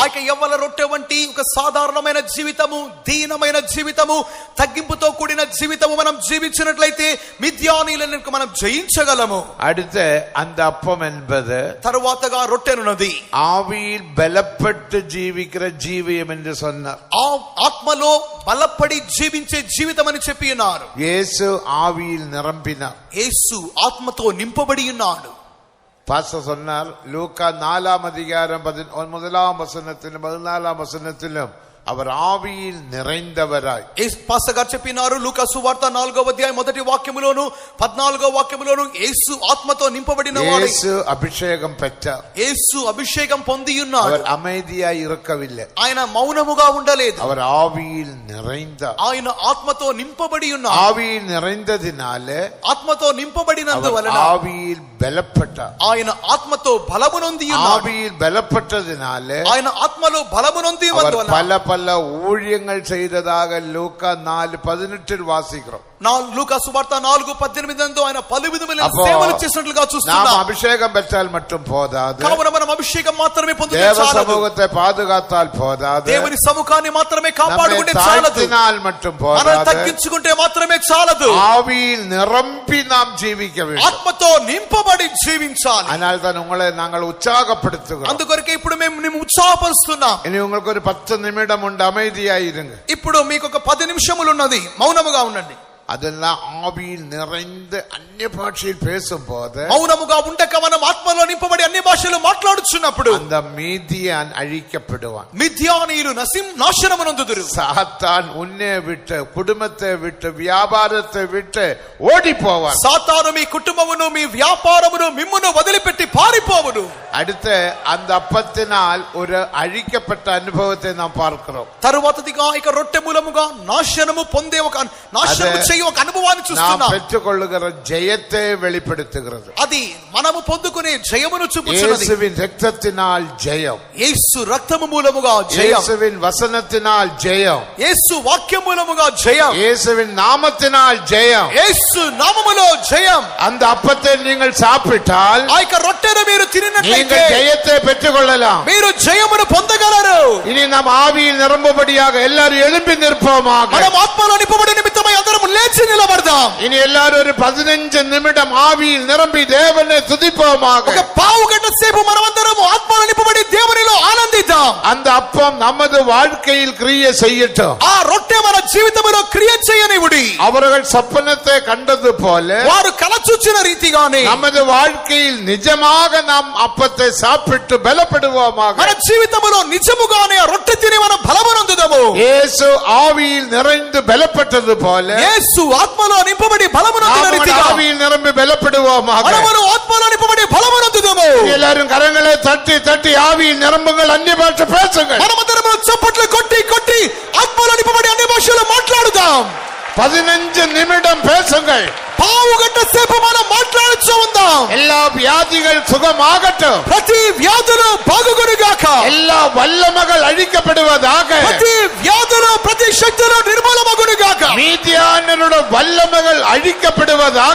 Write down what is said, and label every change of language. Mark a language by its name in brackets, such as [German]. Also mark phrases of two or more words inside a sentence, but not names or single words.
[Telugu] ఆ యొక్క యవల రొట్టె వంటి ఒక సాధారణమైన జీవితము, దీనమైన జీవితము, తగ్గింపుతో కూడిన జీవితము మనం జీవించినట్లయితే మిద్యానీయులను మనం జయించగలము. [Tamil] அடுத்து அந்த அப்பம் என்பது [Telugu] తరువాతగా రొట్టెనున్నది [Tamil] ஆவியில் பலப்பட்டு ஜீவிக்கிற ஜீவியம் என்று சொன்னார். [Telugu] ఆత్మలో బలపడి జీవించే జీవితం అని చెప్పి ఉన్నారు. [Tamil] இயேசு ஆவியில் நிரம்பினார். [Telugu] యేసు ఆత్మతో నింపబడి ఉన్నాడు. [Tamil] பாஸ்டர் சொன்னார், லூக்கா 4ஆம் அதிகாரம் 1ஆம் வசனத்திலும் 14ஆம் வசனத்திலும் அவர் ஆவியில் நிறைந்தவராய். [Telugu] పాస్టర్ గారు చెప్పినారు లూకా సువార్త 4వ అధ్యాయం 1వ వాక్యములోను 14వ వాక్యములోను యేసు ఆత్మతో నింపబడినవాడు. [Tamil] இயேசு அபிஷேகம் பெற்றார். [Telugu] యేసు అభిషేకం పొంది ఉన్నాడు. [Tamil] அவர் அமைதியாய் இருக்கவில்லை. [Telugu] ఆయన మౌనముగా ఉండలేదు. [Tamil] அவர் ஆவியில் நிறைந்தார். [Telugu] ఆయన ఆత్మతో నింపబడి ఉన్నాడు. [Tamil] ஆவியில் நிறைந்ததினாலே, [Telugu] ఆత్మతో నింపబడినందువలన [Tamil] ஆவியில் பலப்பட்டார். [Telugu] ఆయన ఆత్మతో బలము నొంది ఉన్నాడు. [Tamil] ஆவியில் பலப்பட்டதினாலே [Telugu] ఆయన ఆత్మలో బలము నొంది [Tamil] பல ஊழியங்கள் செய்ததாக லூக்கா 4:18 வாசிக்கிறோம். [Telugu] లూకా సువార్త 4:18 ఆయన పలు విధమైన సేవలు చేసినట్లుగా చూస్తున్నాం. [Tamil] நாம் அபிஷேகம் பெற்றால் மட்டும் போதாது, [Telugu] కావున మనం అభిషేకం మాత్రమే పొందితే [Tamil] தேவ [Telugu] చాలదు, [Tamil] சமூகத்தை பாதுகாத்தால் போதாது, [Telugu] దేవుని సముఖాన్ని మాత్రమే కాపాడుకుంటే చాలదు, [Tamil] தாழ்த்தினால் மட்டும் [Telugu] మనం [Tamil] போதாது, [Telugu] తగ్గించుకుంటే మాత్రమే చాలదు, [Tamil] ஆவியில் நிரம்பி நாம் ஜீவிக்க வேண்டும். [Telugu] ఆత్మతో నింపబడి జీవించాలి. [Tamil] அதனால் தான் உங்களை நாங்கள் உற்சாகப்படுத்துகிறோம். [Telugu] అందుకొరకే ఇప్పుడు మేము ఉత్సాహపరుస్తున్నాం. [Tamil] இனி உங்களுக்கு ஒரு 10 நிமிடம் உண்டு, அமைதியாயிருங்க. [Telugu] ఇప్పుడు మీకు ఒక 10 నిమిషములు ఉన్నది, మౌనముగా ఉండండి. [Tamil] அதெல்லாம் ஆவியில் நிறைந்து அந்நிய பாஷையில் பேசும்போது, [Telugu] మౌనముగా ఉండక మనం ఆత్మలో నింపబడి అన్ని భాషలు మాట్లాడుచున్నప్పుడు [Tamil] அந்த மீதியான் அழிக்கப்படுவான். [Telugu] మిథ్యానీయులు నాశనమునందుదురు. [Tamil] சாத்தான் உன்னை விட்டு, குடும்பத்தை விட்டு, வியாபாரத்தை விட்டு ஓடி போவான். [Telugu] సాతాను మీ కుటుంబమును మీ వ్యాపారమును మిమ్మును వదిలిపెట్టి పారిపోవును. [Tamil] அடுத்து அந்த அப்பத்தினால் ஒரு அழிக்கப்பட்ட அனுபவத்தை நாம் பார்க்கிறோம். [Telugu] తరువాతదిగా ఇక రొట్టె మూలముగా నాశనము పొందే ఒక నాశనము చేయు ఒక అనుభవాన్ని చూస్తున్నాం. [Tamil] நாம் பெற்றுக்கொள்ளுகிற ஜெயத்தை வெளிப்படுத்துகிறது. [Telugu] అది మనము పొందుకునే జయమును చూపుచున్నది. [Tamil] இயேசுவின் இரத்தத்தினால் ஜெயம், [Telugu] యేసు రక్తము మూలముగా జయం, [Tamil] இயேசுவின் வசனத்தினால் ஜெயம், [Telugu] యేసు వాక్యం మూలముగా జయం, [Tamil] இயேசுவின் நாமத்தினால் ஜெயம். [Telugu] యేసు నామములో జయం. [Tamil] அந்த அப்பத்தை நீங்கள் சாப்பிட்டால் [Telugu] ఆ యొక్క రొట్టెను మీరు తినినట్లయితే [Tamil] நீங்கள் ஜெயத்தை பெற்றுக்கொள்ளலாம். [Telugu] మీరు జయమును పొందగలరు. [Tamil] இனி நாம் ஆவியில் நிரம்பும்படியாக எல்லாரும் எழும்பி நிற்போமாக. [Telugu] మనం ఆత్మలో నింపబడి నిమిత్తమై అందరం లేచి నిలబడదాం. [Tamil] இனி எல்லாரும் ஒரு 15 நிமிடம் ஆவியில் நிரம்பி தேவனை துதிப்போமாக. [Telugu] ఒక పావు గంట సేపు మనమందరం ఆత్మలో నింపబడి దేవునిలో ఆనందిద్దాం. [Tamil] அந்த அப்பம் நமது வாழ்க்கையில் கிரியை செய்யட்டும். [Telugu] ఆ రొట్టె మన జీవితంలో క్రియ చేయనివ్వుడి. [Tamil] அவர்கள் சொப்பனத்தை கண்டது போல [Telugu] వారు కల చూచిన రీతిగానే [Tamil] நமது வாழ்க்கையில் நிஜமாக நாம் அப்பத்தை சாப்பிட்டு பலப்படுவோமாக. [Telugu] మన జీవితంలో నిజముగానే ఆ రొట్టె తిని మనం బలమునందుదాము. [Tamil] இயேசு ஆவியில் நிறைந்து பலப்பட்டது போல [Telugu] యేసు ఆత్మలో నింపబడి బలమునందిన [Tamil] நாம் [Telugu] రీతిగా [Tamil] ஆவியில் நிரம்பி பலப்படுவோமாக. [Telugu] మనము ఆత్మలో నింపబడి బలమునందుదాము. [Tamil] எல்லாரும் கரங்களை தட்டி தட்டி ஆவியில் நிரம்புங்கள், அந்நிய பாஷை பேசுங்கள். [Telugu] మనమందరం చప్పట్లు కొట్టి కొట్టి ఆత్మలో నింపబడి అన్ని భాషలు మాట్లాడుదాం. [Tamil] 15 நிமிடம் பேசுங்கள். [Telugu] పావు గంట సేపు మనం మాట్లాడుచూ ఉందాం. [Tamil] எல்லா வியாதிகள் சுகமாகட்டும், [Telugu] ప్రతి వ్యాధులు బాగుగురుగాక, [Tamil] எல்லா வல்லமைகள் அழிக்கப்படுவதாக, [Telugu] ప్రతి వ్యాధులు ప్రతి శక్తులు నిర్మూలమగునుగాక, [Tamil] மீதியானருடைய வல்லமைகள் அழிக்கப்படுவதாக.